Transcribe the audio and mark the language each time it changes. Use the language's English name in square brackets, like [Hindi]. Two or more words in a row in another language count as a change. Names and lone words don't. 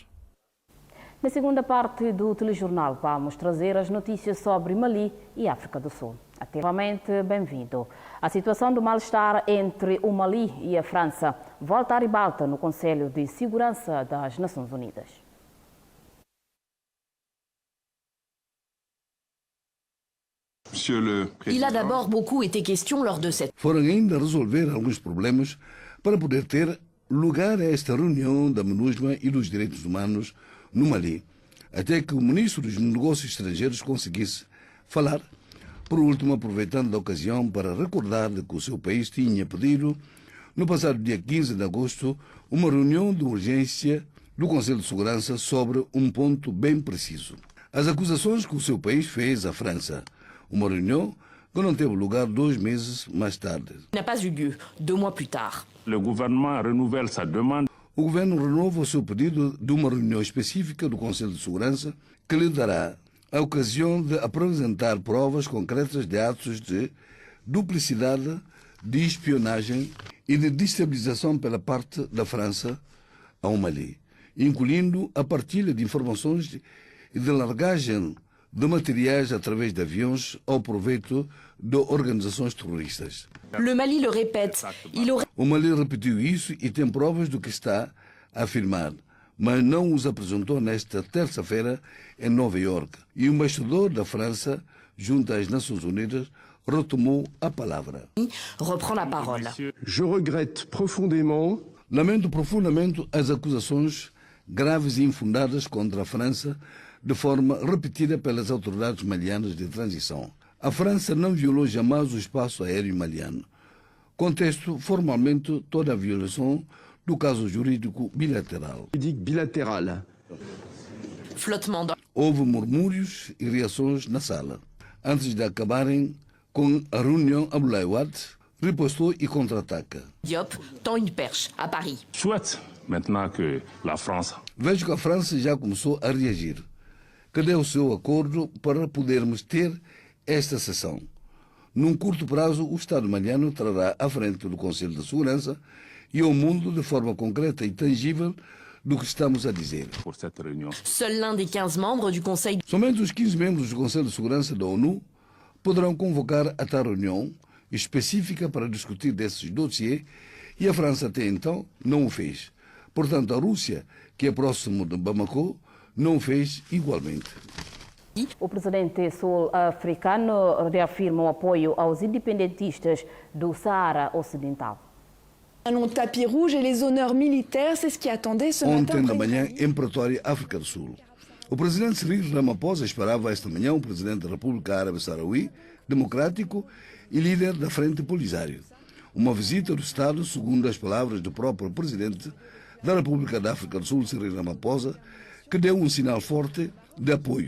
[Portuguese] Na segunda parte do telejornal vamos trazer as notícias sobre Mali e África do Sul. Ativamente bem-vindo. A situação do mal-estar entre o Mali e a França volta à ribalta no Conselho de Segurança das Nações Unidas. [French] Il a d'abord beaucoup été question lors de cette... [Portuguese] Foram ainda resolver alguns problemas para poder ter lugar a esta reunião da MINUSMA e dos direitos humanos no Mali, até que o ministro dos Negócios Estrangeiros conseguisse falar, por último aproveitando a ocasião para recordar que o seu país tinha pedido, no passado dia 15 de agosto, uma reunião de urgência do Conselho de Segurança sobre um ponto bem preciso. As acusações que o seu país fez à França. Uma reunião que não teve lugar 2 meses mais tarde. [French] N'a pas eu lieu 2 mois plus tard. [Portuguese] O governo renova o seu pedido de uma reunião específica do Conselho de Segurança que lhe dará a ocasião de apresentar provas concretas de atos de duplicidade, de espionagem e de destabilização pela parte da França ao Mali, incluindo a partilha de informações e de largagem de materiais através de aviões ao proveito de organizações terroristas. [French] Le Mali le répète. [Portuguese] O Mali repetiu isso e tem provas do que está a afirmar, mas não os apresentou nesta terça-feira em Nova Iorque. E o embaixador da França, junto às Nações Unidas, retomou a palavra. [French] Reprend la parole. Je regrette profondément. [Portuguese] Lamento profundamente as acusações graves e infundadas contra a França de forma repetida pelas autoridades malianas de transição. A França não violou jamais o espaço aéreo maliano. Contesto formalmente toda a violação do caso jurídico bilateral. Houve murmúrios e reações na sala. Antes de acabarem com a reunião, Abdoulaye Wade ripostou e contra-ataca. [French] Diop tend une perche à Paris. [Portuguese] Vejo que a França já começou a reagir. Cadê o seu acordo para podermos ter esta sessão? Num curto prazo, o Estado maliano trará à frente do Conselho de Segurança e ao mundo de forma concreta e tangível do que estamos a dizer. [French] Seul l'un des 15 membres du Conseil. [Portuguese] Somente os 15 membros do Conselho de Segurança da ONU poderão convocar a tal reunião específica para discutir desses dossiês e a França até então não o fez. Portanto, a Rússia, que é próximo de Bamako, não o fez igualmente. O presidente sul-africano reafirma o apoio aos independentistas do Saara Ocidental. [French] Un tapis rouge et les honneurs militaires, c'est ce qui attendait ce matin. [Portuguese] Ontem da manhã, em Pretória, África do Sul. O presidente Cyril Ramaphosa esperava esta manhã o presidente da República Árabe Saharaui, democrático e líder da Frente Polisário. Uma visita do Estado, segundo as palavras do próprio presidente da República da África do Sul, Cyril Ramaphosa, que deu um sinal forte de apoio.